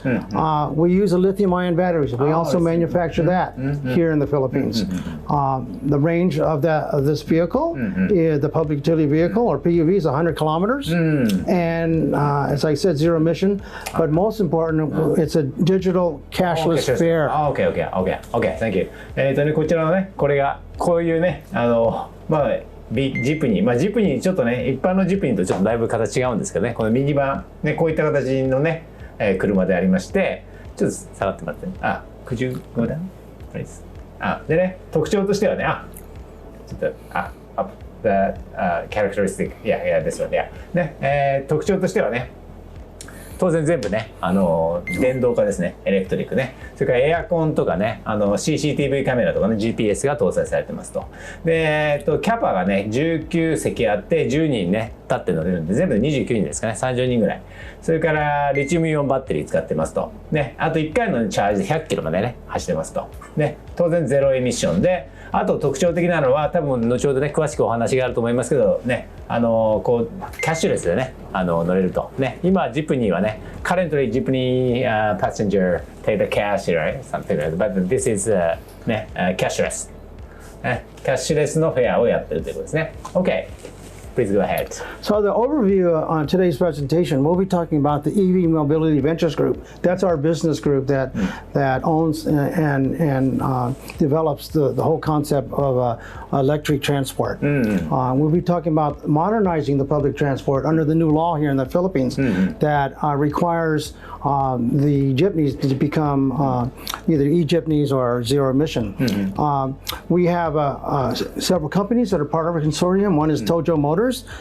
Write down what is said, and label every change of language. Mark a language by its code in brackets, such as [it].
[en] We use a lithium-ion batteries. We also manufacture that here in the Philippines. The range of this vehicle, the public utility vehicle or PUV, is 100 kilometers. And as I said, zero emission. But most important, it's a digital cashless fare. Okay. Thank you. [ja] ね、こちらのね、こういうね、ジプニー、ジプニーちょっとね、一般のジプニーとちょっとだいぶ形違うんですけどね、このミニバン、ね、こういった形のね、車でありまして、ちょっと下がってもらってね。 [en] Could you go down, please? [ja] でね、特徴としてはね、ちょっと、 [en] the characteristic, this one, [ja] ね、特徴としてはね、当然全部ね、電動化ですね、エレクトリックね、それからエアコンとかね、CCTV カメラとかね、GPS が搭載されてますと。で、キャパがね、19席あって、10人ね、立って乗れるんで、全部で29人ですかね、30人ぐらい。それから、リチウムイオンバッテリー使ってますと。ね、あと1回のチャージで100キロまでね、走ってますと。ね、当然ゼロエミッションで、あと特徴的なのは、多分後ほどね、詳しくお話があると思いますけど、ね、キャッシュレスでね、乗れると。ね、今、ジプニーはね、 [en] currently Jeepney passenger take the cash, right? Something like that. But this is ね、cashless. [ja] キャッシュレスのフェアをやってるということですね。 [en] Okay. Please go ahead. So the overview on today's presentation, we'll be talking about the EV Mobility Ventures Group. That's our business group that owns and develops the whole concept of electric transport. We'll be talking about modernizing the public transport under the new law here in the Philippines that requires the jeepneys to become either e-jeepneys or zero emission. We have several companies that are part of our consortium. One is Tojo Motors. Motors.